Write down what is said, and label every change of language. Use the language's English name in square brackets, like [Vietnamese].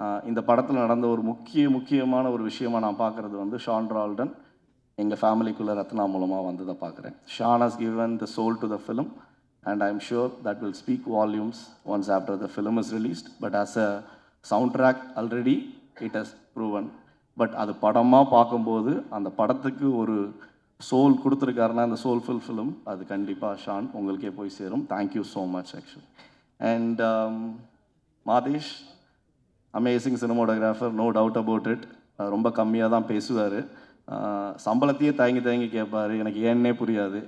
[Tamil] இந்த படத்தில் நடந்த ஒரு முக்கியமான ஒரு விஷயமா நான் பார்க்குறது வந்து ஷான் ரால்டன் எங்கள் ஃபேமிலிக்குள்ளே ரத்னா மூலமாக வந்ததை பார்க்குறேன். [English] Shaan has given the soul to the film and I'm sure that will speak volumes once after the film is released. But as a soundtrack already it has proven. [Tamil] But அது படமாக பார்க்கும்போது அந்த படத்துக்கு ஒரு சோல் கொடுத்துருக்காருன்னா அந்த soulful film அது கண்டிப்பாக Shawn உங்களுக்கே போய் சேரும். [English] Thank you so much actually. And Madhesh, amazing cinematographer, no doubt about it. [Tamil] ரொம்ப கம்மியாக தான் பேசுவார். சம்பளத்தையே தயங்கி கேட்பார். எனக்கு ஏன்னே புரியாது.